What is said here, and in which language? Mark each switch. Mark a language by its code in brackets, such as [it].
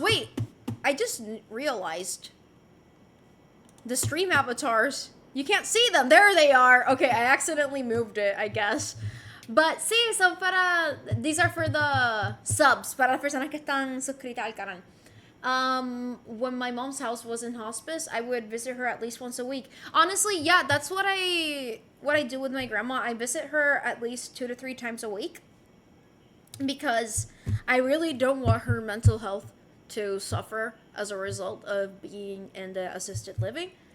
[en] Wait, I just realized the stream avatars. You can't see them. There they are. Okay, I accidentally moved it, I guess. But [es] sí, son para... [en] These are for the subs, [es] para las personas que están suscritas al canal. [en] When my mom's house was in hospice, I would visit her at least once a week. Honestly, yeah, that's what I do with my grandma. I visit her at least 2 to 3 times a week because I really don't want her mental health to suffer as a result of being in the assisted living.